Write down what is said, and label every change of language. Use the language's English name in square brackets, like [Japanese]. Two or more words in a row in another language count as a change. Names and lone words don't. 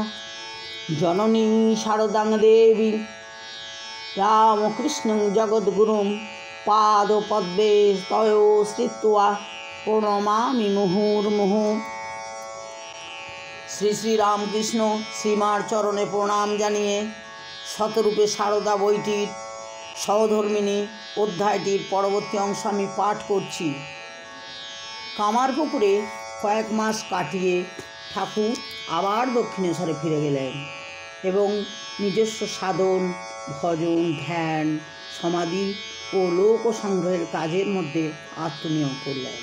[Sanskrit] जननी शारदां देवी रामकृष्णं जगद्गुरुं पादपद्मे तयो स्थित्वा प्रणमामि मुहुर्मुहुः। [Bangla] শ্রী শ্রী রামকৃষ্ণ শ্রীমার চরণে প্রণাম জানিয়ে শতরূপে সারদা বইটির সহধর্মিণী অধ্যায়টির পরবর্তী অংশ আমি পাঠ করছি। কামারপুকুরে কয়েক মাস কাটিয়ে ঠাকুর আবার দক্ষিণেশ্বরে ফিরে গেলেন এবং নিজস্ব সাধন, ভজন, ধ্যান, সমাধি ও লোক সংগ্রহের কাজের মধ্যে আত্মনিয়োগ করলেন।